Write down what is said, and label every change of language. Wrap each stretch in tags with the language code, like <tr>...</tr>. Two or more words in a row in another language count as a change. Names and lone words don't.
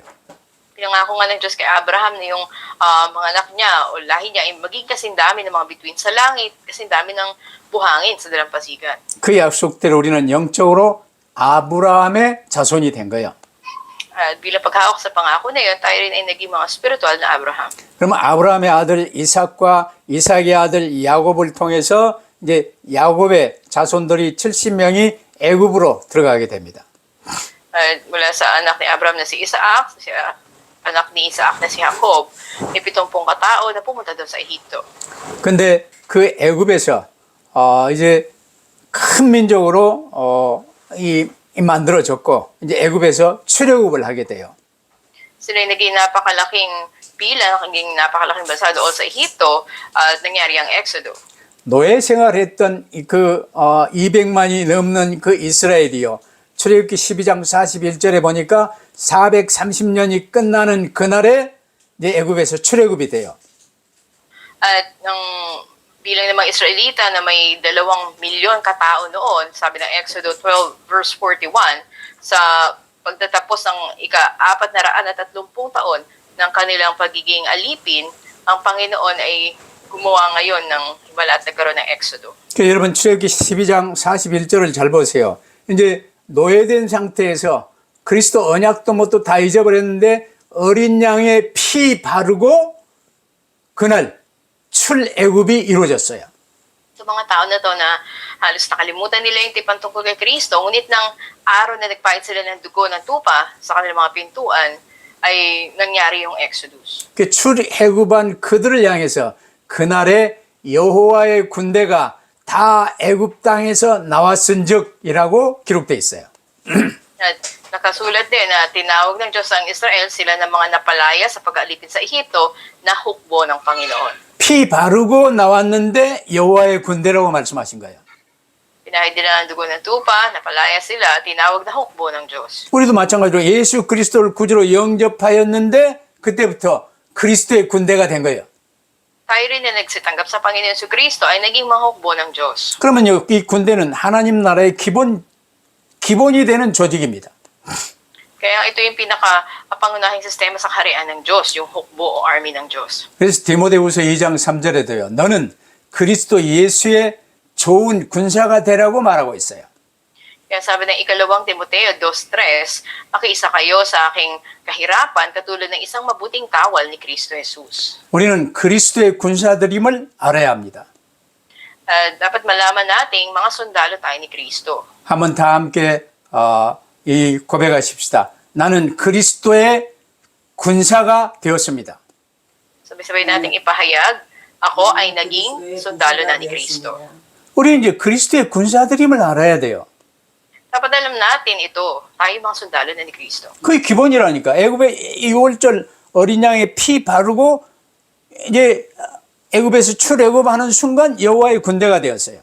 <tl>Pinangako nga ng Diyos kay Abraham na yung mga anak niya o lahi niya ay maging kasing dami ng mga bituin sa langit, kasing dami ng buhangin sa dalampasigan.</tl> <ko>그 약속대로 우리는 영적으로 아브라함의 자손이 된 거예요.</ko> <tl>At bilang paghawak sa pangako na yun, tayo rin ay naging mga spiritual na Abraham.</tl> <ko>그러면 아브라함의 아들 이삭과 이삭의 아들 야곱을 통해서 이제 야곱의 자손들이 70명이 애굽으로 들어가게 됩니다.</ko> <tl>At mula sa anak ni Abraham na si Isaac, anak ni Isaac na si Jacob, may 70 katao na pumunta doon sa Ehipto.</tl> <ko>근데 그 애굽에서 이제 큰 민족으로 만들어졌고 이제 애굽에서 출애굽을 하게 돼요.</ko> <tl>Sila yung naging napakalaking pila, naging napakalaking bansa doon sa Ehipto at nangyari ang Exodo.</tl> <ko>노예 생활했던 200만이 넘는 그 이스라엘이요. 출애굽기 12장 41절에 보니까 430년이 끝나는 그날에 이제 애굽에서 출애굽이 돼요.</ko> <tl>At ng bilang ng mga Israelita na may 2 milyon katao noon, sabi ng Exodo 12 verse 41, sa pagtatapos ng ika-430 taon ng kanilang pagiging alipin, ang Panginoon ay gumawa ngayon ng himala at nagkaroon ng Exodo.</tl> <ko>그러니까 여러분 출애굽기 12장 41절을 잘 보세요. 이제 노예된 상태에서 그리스도 언약도 뭣도 다 잊어버렸는데 어린 양의 피 바르고 그날 출애굽이 이루어졌어요.</ko> <tl>Sa mga tao na to na halos nakalimutan nila yung tipan tungkol kay Kristo, ngunit ng araw na nagpahit sila ng dugo ng tupa sa kanilang mga pintuan, ay nangyari yung Exodus.</tl> <ko>그 출애굽한 그들을 향해서 그날에 여호와의 군대가 다 애굽 땅에서 나왔은즉이라고 기록돼 있어요.</ko> <tl>At nakasulat din na tinawag ng Diyos ang Israel, sila ng mga napalaya sa pag-aalipin sa Ehipto na hukbo ng Panginoon.</tl> <ko>피 바르고 나왔는데 여호와의 군대라고 말씀하신 거예요.</ko> <tl>Pinahid nila ng dugo ng tupa, napalaya sila, tinawag na hukbo ng Diyos.</tl> <ko>우리도 마찬가지로 예수 그리스도를 구주로 영접하였는데 그때부터 그리스도의 군대가 된 거예요.</ko> <tl>Tayo rin na nagsitanggap sa Panginoon si Kristo ay naging mga hukbo ng Diyos.</tl> <ko>그러면 이 군대는 하나님 나라의 기본이 되는 조직입니다.</ko> <tl>Kaya ito yung pinaka-pangunahing sistema sa kaharian ng Diyos, yung hukbo o army ng Diyos.</tl> <ko>그래서 디모데후서 2장 3절에도요. 너는 그리스도 예수의 좋은 군사가 되라고 말하고 있어요.</ko> <tl>Kaya sabi ng ikalawang Timoteo 2:3, makiisa kayo sa aking kahirapan katulad ng isang mabuting kawal ni Kristo Jesus.</tl> <ko>우리는 그리스도의 군사들임을 알아야 합니다.</ko> <tl>Dapat malaman nating mga sundalo tayo ni Kristo.</tl> <ko>한번 다 함께 이 고백하십시다. 나는 그리스도의 군사가 되었습니다.</ko> <tl>Sabay-sabay nating ipahayag, ako ay naging sundalo na ni Kristo.</tl> <ko>우리 이제 그리스도의 군사들임을 알아야 돼요.</ko> <tl>Dapat alam natin ito, tayo mga sundalo na ni Kristo.</tl> <ko>그게 기본이라니까. 애굽의 2월절 어린 양의 피 바르고 이제 애굽에서 출애굽하는 순간 여호와의 군대가 되었어요.</ko>